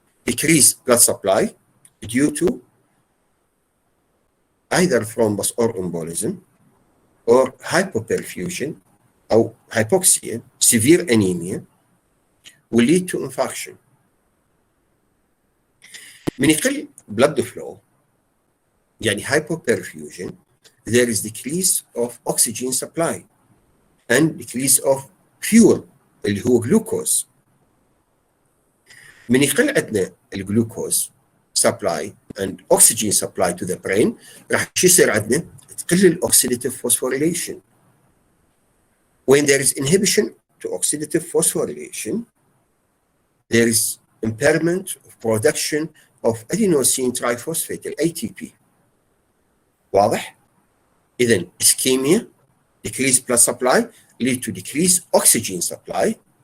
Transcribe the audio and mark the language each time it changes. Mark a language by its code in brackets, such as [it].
[en] Decreased blood supply due to either thrombus or embolism or hypoperfusion or hypoxia, severe anemia will lead to infarction. [ar] من يقل [en] blood flow يعني hypoperfusion, there is decrease of oxygen supply and decrease of fuel [ar] اللي هو [en] glucose. [ar] من يقل عندنا الجلوكوز [en] supply and oxygen supply to the brain [ar] راح يصير عندنا تقل الاوكسيديتيف phosphorylation. [en] When there is inhibition to oxidative phosphorylation, there is impairment of production of adenosine triphosphate ATP. [ar] واضح؟ إذن [en] ischemia, decreased blood supply lead to decreased oxygen supply.